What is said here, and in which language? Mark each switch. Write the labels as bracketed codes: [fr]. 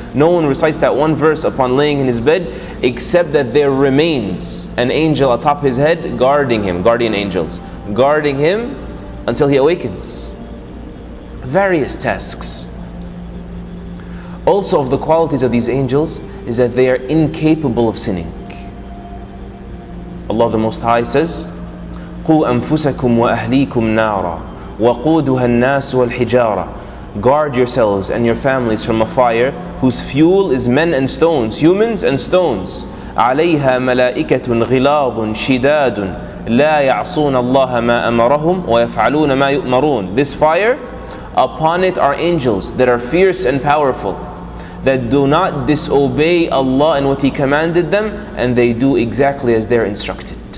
[en] No one recites that one verse upon laying in his bed except that there remains an angel atop his head guarding him, guardian angels, guarding him until he awakens. Various tasks. Also, of the qualities of these angels is that they are incapable of sinning. Allah the Most High says, [ar] قُوا أَنفُسَكُمْ وَأَهْلِيكُمْ نَارًا وَقُودُهَا النَّاسُ وَالْحِجَارَةِ. [en] Guard yourselves and your families from a fire whose fuel is men and stones, humans and stones. [ar] عَلَيْهَا مَلَائِكَةٌ غِلَاظٌ شِدَادٌ لَا يَعْصُونَ اللَّهَ مَا أَمَرَهُمْ وَيَفْعَلُونَ مَا يُؤْمَرُونَ. [en] This fire, upon it are angels that are fierce and powerful, that do not disobey Allah and what He commanded them, and they do exactly as they're instructed.